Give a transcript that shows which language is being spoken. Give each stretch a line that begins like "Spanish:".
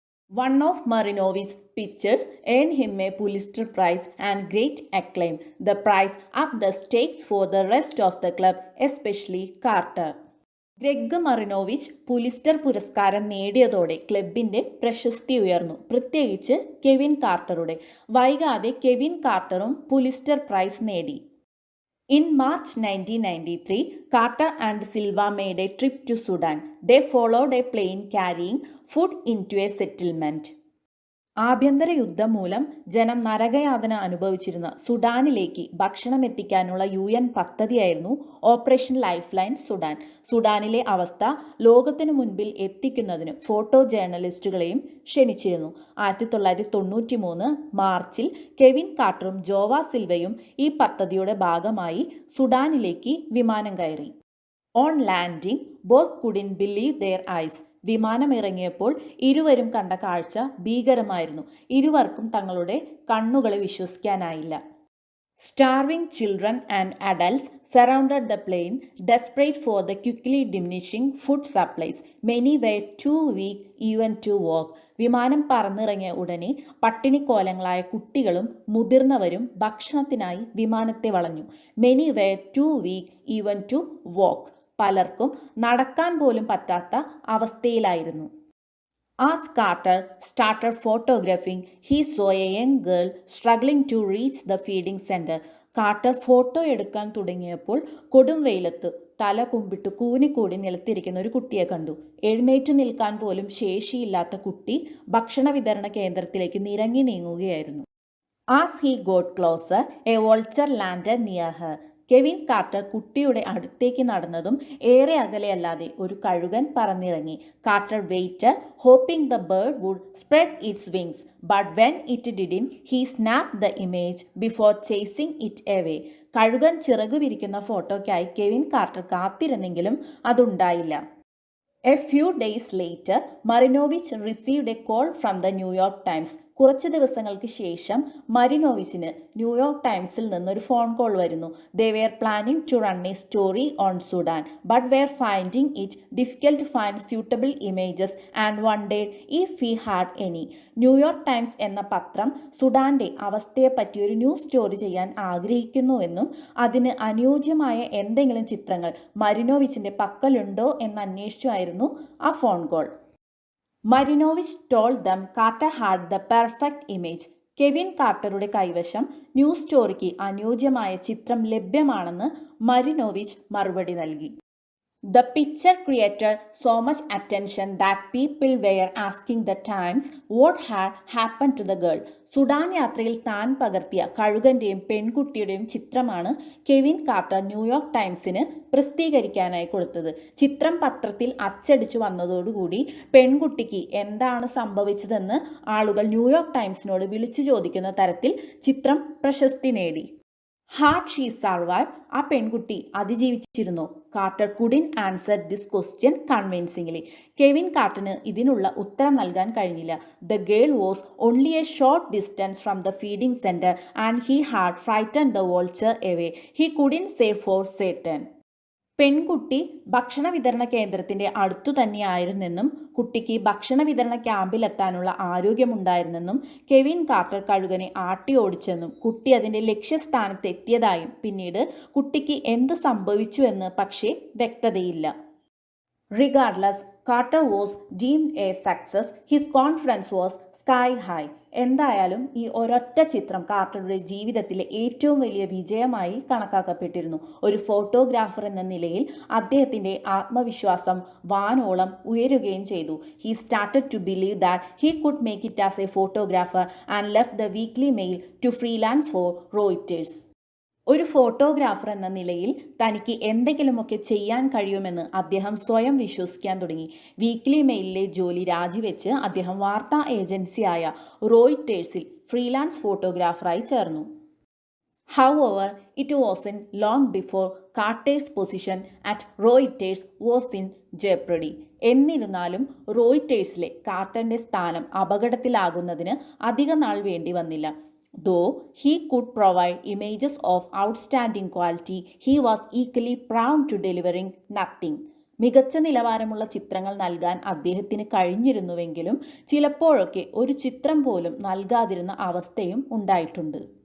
English: One of Marinovich's pictures earned him a Pulitzer Prize and great acclaim. The prize upped the stakes for the rest of the club, especially Carter.
Malayalam: Greg മറിനോവിച്ച് Pulitzer പുരസ്കാരം നേടിയതോടെ ക്ലബിന്റെ പ്രശസ്തി ഉയർന്നു, പ്രത്യേകിച്ച് Kevin കാർട്ടറുടെ. വൈകാതെ Kevin കാർട്ടറും Pulitzer price നേടി.
English: In March 1993, Carter and Silva made a trip to Sudan. They followed a plane carrying food into a settlement.
Malayalam: ആഭ്യന്തര യുദ്ധം മൂലം ജനം നരകയാതന അനുഭവിച്ചിരുന്ന സുഡാനിലേക്ക് ഭക്ഷണം എത്തിക്കാനുള്ള UN പദ്ധതിയായിരുന്നു operation life line Sudan. സുഡാനിലെ അവസ്ഥ ലോകത്തിനു മുൻപിൽ എത്തിക്കുന്നതിന് ഫോട്ടോ ജേർണലിസ്റ്റുകളെയും ക്ഷണിച്ചിരുന്നു. 1993 മാർച്ചിൽ കെവിൻ കാർട്ടറും ജോവ സിൽവയും ഈ പദ്ധതിയുടെ ഭാഗമായി സുഡാനിലേക്ക് വിമാനം കയറി.
English: On landing both couldn't believe their eyes.
Malayalam: വിമാനമിറങ്ങിയപ്പോൾ ഇരുവരും കണ്ട കാഴ്ച ഭീകരമായിരുന്നു. ഇരുവർക്കും തങ്ങളുടെ കണ്ണുകളെ വിശ്വസിക്കാനായില്ല.
English: Starving children and adults surrounded the plane, desperate for the quickly diminishing food supplies. Many were too weak even to walk.
Malayalam: വിമാനം പറന്നിറങ്ങിയ ഉടനെ പട്ടിണിക്കോലങ്ങളായ കുട്ടികളും മുതിർന്നവരും ഭക്ഷണത്തിനായി വിമാനത്തെ വളഞ്ഞു.
English: Many were too weak even to walk.
Malayalam: പലർക്കും നടക്കാൻ പോലും പറ്റാത്ത അവസ്ഥയിലായിരുന്നു.
English: As Carter started photographing, he saw a young girl struggling to reach the feeding center.
Malayalam: Quarter photo എടുക്കാൻ തുടങ്ങിയപ്പോൾ കൊടും വെയിലത്ത് തല കുമ്പിട്ട് കൂനിക്കൂടി നിലത്തിരിക്കുന്ന ഒരു കുട്ടിയെ കണ്ടു. എഴുന്നേറ്റ് നിൽക്കാൻ പോലും ശേഷിയില്ലാത്ത കുട്ടി ഭക്ഷണ വിതരണ കേന്ദ്രത്തിലേക്ക് നിരങ്ങി നീങ്ങുകയായിരുന്നു.
English: As he got closer, a vulture landed near her.
Malayalam: Kevin quarter കുട്ടിയുടെ അടുത്തേക്ക് നടന്നതും ഏറെ അകലെയല്ലാതെ ഒരു കഴുകൻ പറന്നിറങ്ങി.
English: Carter waited, hoping the bird would spread its wings. But when it didn't, he snapped the image before chasing it away.
Malayalam: കഴുകൻ ചിറകു വിരിക്കുന്ന ഫോട്ടോയ്ക്കായി Kevin quarter കാത്തിരുന്നെങ്കിലും അതുണ്ടായില്ല.
English: A few days later, Marinovich received a call from the New York Times.
Malayalam: കുറച്ച് ദിവസങ്ങൾക്ക് ശേഷം മരിനോവിച്ചിന് New York ടൈംസിൽ നിന്നൊരു phone call വരുന്നു.
English: They were planning to run a story on Sudan, but were finding it difficult to find suitable images and wondered if he had any.
Malayalam: New York times എന്ന പത്രം സുഡാന്റെ അവസ്ഥയെപ്പറ്റി ഒരു news story ചെയ്യാൻ ആഗ്രഹിക്കുന്നുവെന്നും അതിന് അനുയോജ്യമായ എന്തെങ്കിലും ചിത്രങ്ങൾ മരിനോവിച്ചിന്റെ പക്കലുണ്ടോ എന്ന് അന്വേഷിച്ചായിരുന്നു ആ phone call.
English: Marinovich told them Carter had the perfect image.
Malayalam: Kevin കാർട്ടറുടെ കൈവശം ന്യൂസ് സ്റ്റോറിക്ക് അനുയോജ്യമായ ചിത്രം ലഭ്യമാണെന്ന് മരിനോവിച്ച് മറുപടി നൽകി.
English: The picture created so much attention that people were asking the Times what had happened to the girl.
Malayalam: Sudan യാത്രയിൽ താൻ പകർത്തിയ കഴുകന്റെയും പെൺകുട്ടിയുടെയും ചിത്രമാണ് കെവിൻ കാർട്ടർ ന്യൂയോർക്ക് ടൈംസിന് പ്രസിദ്ധീകരിക്കാനായി കൊടുത്തത്. ചിത്രം പത്രത്തിൽ അച്ചടിച്ചു വന്നതോടുകൂടി പെൺകുട്ടിക്ക് എന്താണ് സംഭവിച്ചതെന്ന് ആളുകൾ ന്യൂയോർക്ക് ടൈംസിനോട് വിളിച്ചു ചോദിക്കുന്ന തരത്തിൽ ചിത്രം പ്രശസ്തി നേടി.
English: Had she survive?
Malayalam: ആ പെൺകുട്ടി അതിജീവിച്ചിരുന്നോ?
English: Carter couldn't answer this question convincingly.
Malayalam: Kevin കാർട്ടറിന് ഇതിനുള്ള ഉത്തരം നൽകാൻ കഴിഞ്ഞില്ല.
English: The girl was only a short distance from the feeding centre and he had frightened the vulture away. He couldn't say for certain.
Malayalam: പെൺകുട്ടി ഭക്ഷണ വിതരണ കേന്ദ്രത്തിന്റെ അടുത്തു തന്നെയായിരുന്നെന്നും കുട്ടിക്ക് ഭക്ഷണ വിതരണ ക്യാമ്പിലെത്താനുള്ള ആരോഗ്യമുണ്ടായിരുന്നെന്നും കെവിൻ കാർട്ടർ കഴുകനെ ആട്ടി ഓടിച്ചെന്നും കുട്ടി അതിന്റെ ലക്ഷ്യസ്ഥാനത്ത് എത്തിയതായും പിന്നീട് കുട്ടിക്ക് എന്ത് സംഭവിച്ചുവെന്ന് പക്ഷേ വ്യക്തതയില്ല.
English: Regardless, Carter was deemed a success. His confidence was sky high.
Malayalam: എന്തായാലും ഈ ഒരൊറ്റ ചിത്രം കാർട്ടറുടെ ജീവിതത്തിലെ ഏറ്റവും വലിയ വിജയമായി കണക്കാക്കപ്പെട്ടിരുന്നു. ഒരു ഫോട്ടോഗ്രാഫർ എന്ന നിലയിൽ അദ്ദേഹത്തിൻ്റെ ആത്മവിശ്വാസം വാനോളം ഉയരുകയും ചെയ്തു.
English: He started to believe that he could make it as a photographer and left the Weekly Mail to freelance for Reuters.
Malayalam: ഒരു ഫോട്ടോഗ്രാഫർ എന്ന നിലയിൽ തനിക്ക് എന്തെങ്കിലുമൊക്കെ ചെയ്യാൻ കഴിയുമെന്ന് അദ്ദേഹം സ്വയം വിശ്വസിക്കാൻ തുടങ്ങി. വീക്ക്ലി മെയിലിലെ ജോലി രാജിവെച്ച് അദ്ദേഹം വാർത്താ ഏജൻസിയായ റോയിറ്റേഴ്സിൽ ഫ്രീലാൻസ് ഫോട്ടോഗ്രാഫറായി ചേർന്നു.
English: However, it wasn't long before Carter's position at Reuters was in jeopardy.
Malayalam: എന്നിരുന്നാലും റോയിറ്റേഴ്സിലെ കാർട്ടറിന്റെ സ്ഥാനം അപകടത്തിലാകുന്നതിന് അധിക നാൾ വേണ്ടി വന്നില്ല.
English: Though he could provide images of outstanding quality, he was equally prone to delivering nothing.
Malayalam: മികച്ച നിലവാരമുള്ള ചിത്രങ്ങൾ നൽകാൻ അദ്ദേഹത്തിന് കഴിഞ്ഞിരുന്നുവെങ്കിലും ചിലപ്പോഴൊക്കെ ഒരു ചിത്രം പോലും നൽകാതിരുന്ന അവസ്ഥയും ഉണ്ടായിട്ടുണ്ട്.